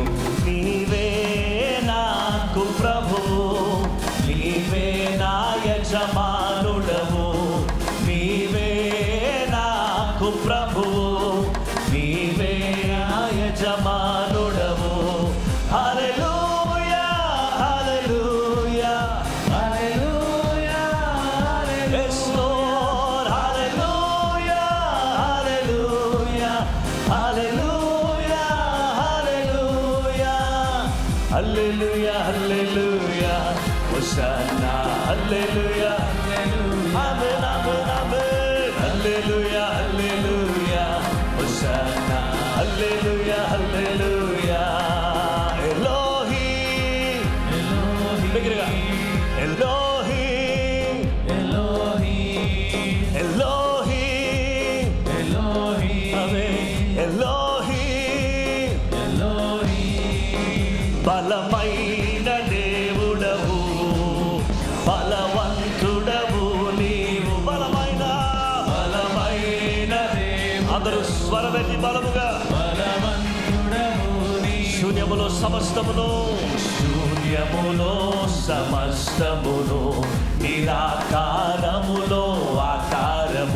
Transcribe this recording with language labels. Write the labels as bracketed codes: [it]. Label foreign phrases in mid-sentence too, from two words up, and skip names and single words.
[te] నీవే నాకు ప్రభువు, నీవే నా యజమానుడవు. నీవే నాకు ప్రభువు, నీవే నా యజమానుడవు. హల్లెలూయా హల్లెలూయా హల్లెలూయా. [en] Yes Lord, hallelujah, hallelujah, hallelujah, hallelujah, hallelujah, hallelujah, Hosanna, hallelujah, amen, amen, amen, hallelujah, hallelujah, Hosanna, hallelujah, hallelujah. [te] Elohim, దగ్గరగా Elohim, Elohim, amen, Elohim, బలమైన దేవుడవు, బలవంతుడవు నీవు. బలమైన దేవుడు, అందరూ స్వరమెత్తి బలముగా. శూన్యములో సమస్తమును, శూన్యములో సమస్తమును, నిరాకారములో ఆకారము.